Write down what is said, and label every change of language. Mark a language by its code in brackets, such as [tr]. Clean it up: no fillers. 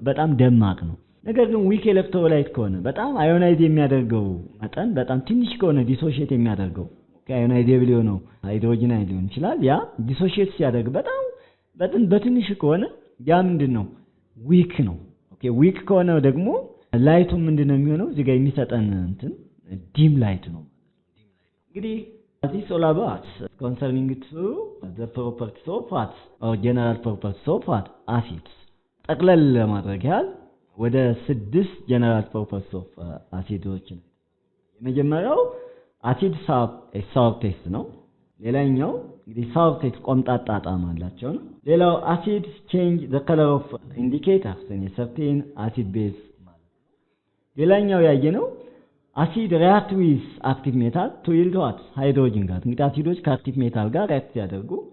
[am] በጣም ደማቅ ነው። ነገር ግን ዊክ ኤሌክትሮላይት ከሆነ በጣም አዮናይዝ የሚያደርገው መጠን በጣም ትንሽ ከሆነ ዲሶሺየት የሚያደርገው አዮናይዜብል ነው ሃይድሮጅን አየን ሊሆን ይችላል። ያ ዲሶሺየት ሲያደርግ በጣም በትንሽ ከሆነ ያ ምንድነው? ዊክ ነው። ኦኬ ዊክ ከሆነ ደግሞ ላይቱ ምንድነው የሚሆነው? እዚህ ጋር የሚሰጠን እንትን ዲም ላይት ነው። [en] እንግዲህ This is all about concerning to the properties of what or general properties of what acids. [am] ጠቅለል ለማድረግ ያህል ወደ 6 general properties of acids የመጀመሪያው acid sour taste ነው። ሌላኛው እንግዲህ sulfites ቆምጣጣ ጣዕም አላቸው ነው። ሌላው [en] acids change the color of indicators in a certain acid base [am] ማለት ነው። ሌላኛው ያየነው [en] acid react with active metal to yield what hydrogen gas [am] እንግዲህ አሲዶች ከአክቲቭ ሜታል ጋር ሪአክት ሲያደርጉ